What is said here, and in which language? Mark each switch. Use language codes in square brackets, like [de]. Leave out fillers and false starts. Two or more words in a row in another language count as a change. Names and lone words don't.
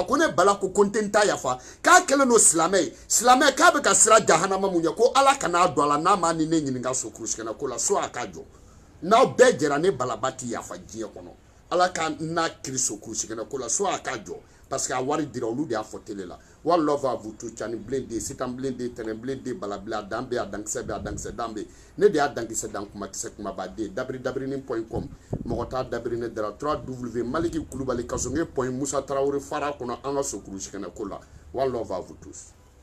[bm] ko ne Bala ko n tɛ n ta yafa k'a kɛlen don silamɛ ye silamɛ k'a bɛ ka sira jahanama mun ye ko Ala kan'a don a la n'a ma ni ne ɲininka so kurusiginɛ ko la so a k'a jɔ n'aw bɛɛ jɛra ne Balaba tɛ yafa diɲɛ kɔnɔ Ala ka n'a kiri so kurusiginɛ ko la so a k'a jɔ [fr] parce que [bm] a wari dira olu de y'a fɔ télé la [en] one love [fr] à vous tous [bm] Cani Blindé Sitan Blindé Tɛnɛn Blindé Bala Blindé a dan bɛ a dankisɛ bɛ a dankisɛ dan bɛ ne de y'a dankisɛ dan kumakisɛ kumaba den dabiri-dabirinin.com mɔgɔ t'a dabiri ne dara www Maliki Kulubali Kasonge Musa Tarawele fara kɔnɔ an ka so kurusiginɛ ko la [en] one love [fr] à vous tous